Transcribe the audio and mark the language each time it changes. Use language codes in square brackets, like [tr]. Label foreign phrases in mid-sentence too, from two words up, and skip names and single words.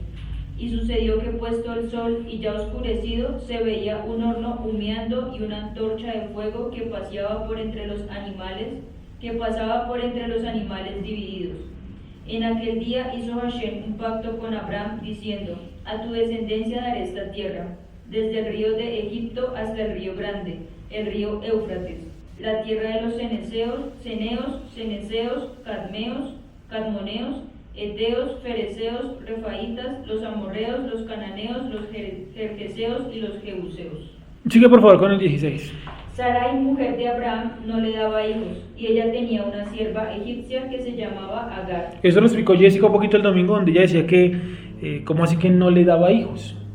[es] Y sucedió que puesto el sol y ya oscurecido, se veía un horno humeando y una antorcha de fuego que pasaba por entre los animales divididos. En aquel día hizo Hashem un pacto con Abraham, diciendo, a tu descendencia daré esta tierra, desde el río de Egipto hasta el río grande, el río Éufrates, la tierra de los ceneseos, cadmoneos, eteos, fereceos, refaitas, los amorreos, los cananeos, los jerjeseos y los jebuseos. Sigue por favor con el 16. Sarai, mujer de Abraham, no le daba hijos, y ella tenía una sierva egipcia que se llamaba Agar. Eso lo explicó Jessica un poquito el domingo, donde ella decía que, ¿cómo así que no le daba hijos?